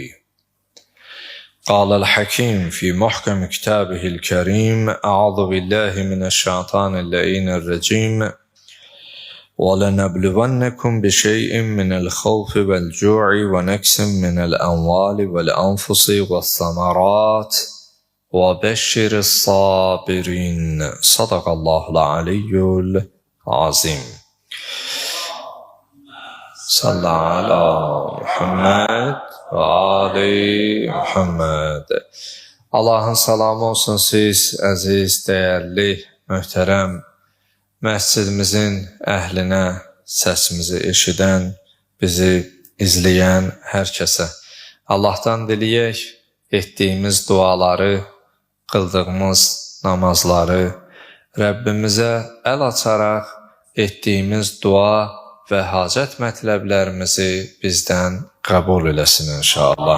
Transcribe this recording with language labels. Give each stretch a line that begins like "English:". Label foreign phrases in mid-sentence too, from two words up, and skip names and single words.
Arabic: قال الحكيم في محكم كتابه الكريم أعوذ بالله من الشيطان اللعين الرجيم ولنبلونكم بشيء من الخوف والجوع ونقص من الأموال والأنفس والثمرات وبشر الصابرين صدق الله العلي العظيم. صلى على محمد وآل محمد.
Azerbaijani: Allahın salamı olsun siz, əziz, dəyərli, möhtərəm məscidimizin əhlinə, səsimizi eşidən, bizi izləyən hər kəsə. Allahdan diləyək, etdiyimiz duaları, qıldığımız namazları, Rəbbimizə əl açaraq etdiyimiz dua və hacət mətləblərimizi bizdən qəbul eləsin inşallah.